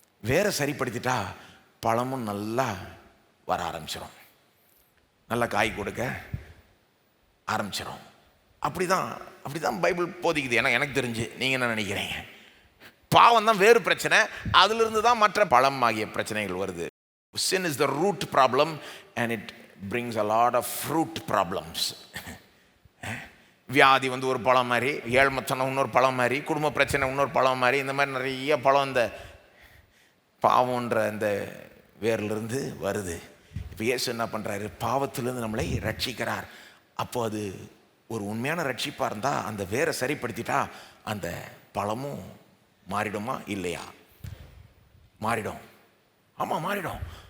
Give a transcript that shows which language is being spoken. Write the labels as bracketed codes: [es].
[ta] வேற சரிப்படுத்திட்டா பழமும் நல்லா வர ஆரம்பிச்சிடும், நல்லா காய் கொடுக்க ஆரம்பிச்சிடும். அப்படி தான் பைபிள் போதிக்குது. எனக்கு தெரிஞ்சு. நீங்கள் என்ன நினைக்கிறீங்க? பாவம் தான் வேறு பிரச்சனை, அதிலிருந்து தான் மற்ற பழம் ஆகிய பிரச்சனைகள் வருது. [en] Sin is the root problem and it brings a lot of fruit problems. [ta] வியாதி வந்து ஒரு பழம் மாதிரி, ஏழ்மத்தனம் இன்னொரு பழம் மாதிரி, குடும்ப பிரச்சனை இன்னொரு பழம் மாதிரி, இந்த மாதிரி நிறைய பழம் இந்த பாவம்ன்ற இந்த வேர்லேருந்து வருது. இப்போ இயேசு என்ன பண்ணுறாரு? பாவத்திலேருந்து நம்மளை ரட்சிக்கிறார். அப்போ அது ஒரு உண்மையான ரட்சிப்பாக இருந்தால் அந்த வேரை சரிப்படுத்திட்டா அந்த பழமும் மாறிடுமா இல்லையா? மாறிடும். ஆமாம், மாறிடும்.